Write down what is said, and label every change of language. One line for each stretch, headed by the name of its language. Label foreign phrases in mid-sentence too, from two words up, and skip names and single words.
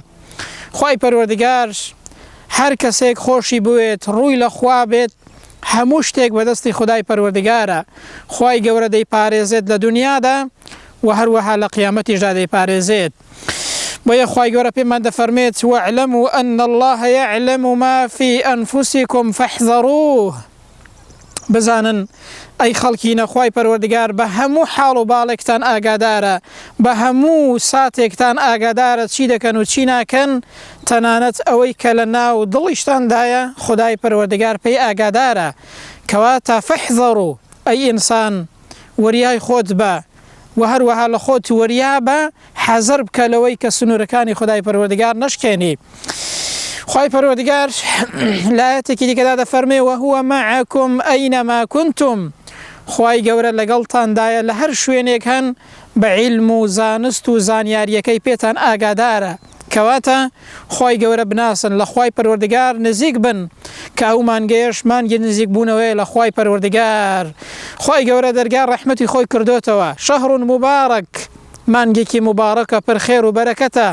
Central Kurdish: خوای پەروەردگار هەر کەسێک خۆشی بوێت ڕووی لە خوا بێت، هەموو شتێک بەدەستی خودای پەروەردگارە. خوای گەورە دەیپارێزێت لە دنیادا و هەروەها لە قیامەتیشدا دەیپارێزێت. بۆیە خوای گەورە پێمان دەفەرمێت
Arabic: واعلموا أن الله يعلم ما في أنفسكم فاحذروه.
Central Kurdish: بزانن ئەی خەڵکینە، خوای پەروەردگار بە هەموو حاڵ و باڵێکتان ئاگادارە، بە هەموو ساتێکتان ئاگادارە چی دەکەن و چی ناکەن، تەنانەت ئەوەی کە لە ناو دڵیشتاندایە خودای پەروەردگار پێی ئاگادارە. کەواتە فەحذەڕوو، ئەی ئینسان وەریای خۆت بە و هەروەها لە خۆت وەریا بە، حەزەر بکە لەوەی کە سنوورەکانی خودای پەروەردگار نەشکێنی. خوای پەروەردگار لە ئایەتێکی دیکەدا دەفەرمێ
Arabic: وهو معكم أينما كنتم.
Central Kurdish: خوای گەورە لەگەڵتاندایە لە هەر شوێنێک هەن، بە عیلم و زانست و زانیاریەکەی پێتان ئاگادارە. کەواتە خوای گەورە بناسن، لە خوای پەروەردگار نزیک بن، کە ئەو مانگەیەش مانگی نزیک بوونەوەی لە خوای پەروەردگار. خوای گەورە دەرگا ڕەحمەتی خۆی کردوتەوە،
Arabic: شەهڕ مبارەک،
Central Kurdish: مانگێکی مبارەکە پڕ خێر و بەرەکەتە.